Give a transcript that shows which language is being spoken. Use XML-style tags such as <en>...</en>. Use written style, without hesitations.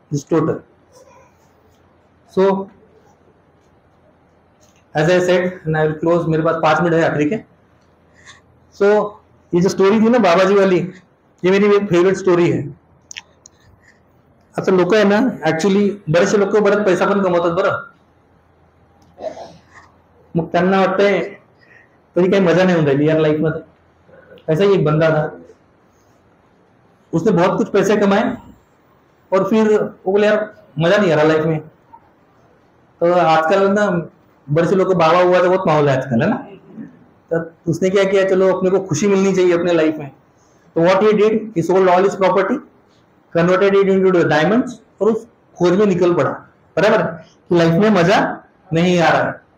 <en>total so as I said and I will close,</en> <hi>मेरे पास 5 minute है आखिरी के। सो ये जो स्टोरी थी ना बाबा जी वाली, ये मेरी एक फेवरेट स्टोरी है।</hi> <mr>आता लोक आहे ना ऍक्च्युली बरेचसे लोक बरेच पैसा पण कमवतात बरं, मग त्यांना वाटतंय तरी काही मजा नहीं होऊन राहिली यार लाइफ में।</mr> <hi>ऐसा ही एक बंदा था, उसने बहुत कुछ पैसे कमाए और फिर वो बोले यार मजा नहीं आ रहा लाइफ में। तो आजकल ना बड़े से लोग को बाबा हुआ तो बहुत माहौल है आजकल, है ना। तो उसने क्या किया, चलो अपने को खुशी मिलनी चाहिए अपने लाइफ में, तो</hi> <en>what he did, he sold all his property, converted it into diamonds,</en> <hi>और उस खोज में निकल पड़ा, बराबर कि लाइफ में मजा नहीं आ रहा है।</hi>